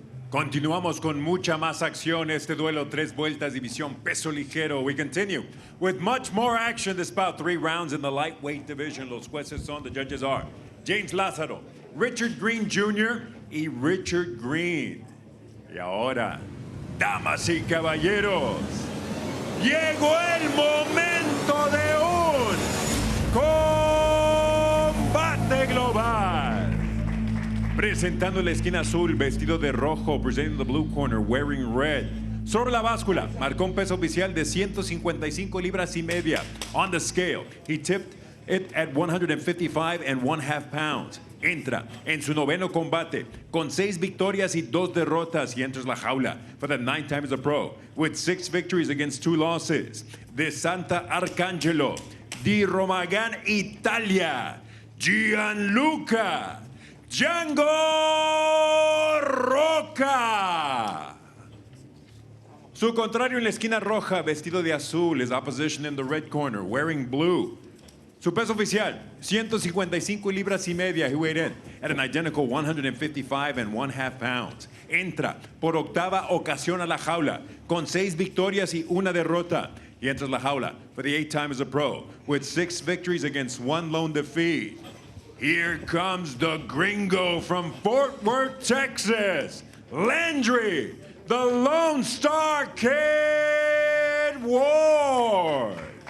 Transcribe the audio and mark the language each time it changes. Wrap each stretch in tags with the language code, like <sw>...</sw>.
<es>Continuamos con mucha más acción. Este duelo, 3 vueltas, división peso ligero.</es> <en>We continue with much more action. This bout 3 rounds in the lightweight division.</en> <es>Los jueces son,</es> <en>the judges are</en> <es>James Lázaro, Richard Green Jr. y Richard Green. Y ahora, damas y caballeros, llegó el momento de un combate global. Presentando la esquina azul, vestido de rojo,</es> <en>presenting the blue corner, wearing red.</en> <es>Sobre la báscula, marcó un peso oficial de 155 libras y media.</es> <en>On the scale, he tipped it at 155.5 pounds.</en> <es>Entra en su noveno combate con 6 victorias y 2 derrotas y</es> <en>enters la jaula for the 9th time as a pro with 6 victories against 2 losses.</en> <es>De Santa Arcangelo, di Romagan, Italia, Gianluca Django Rocca. Su contrario en la esquina roja, vestido de azul,</es> <en>his opposition in the red corner, wearing blue.</en> <es>Su peso oficial, 155 libras y media.</es> <en>He weighed in at an identical 155.5 pounds.</en> <es>Entra por octava ocasión a la jaula con 6 victorias y 1 derrota.</es> <en>He enters la jaula for the 8th time as a pro with 6 victories against 1 lone defeat. Here comes the gringo from Fort Worth, Texas, Landry, the Lone Star Kid Ward.</en>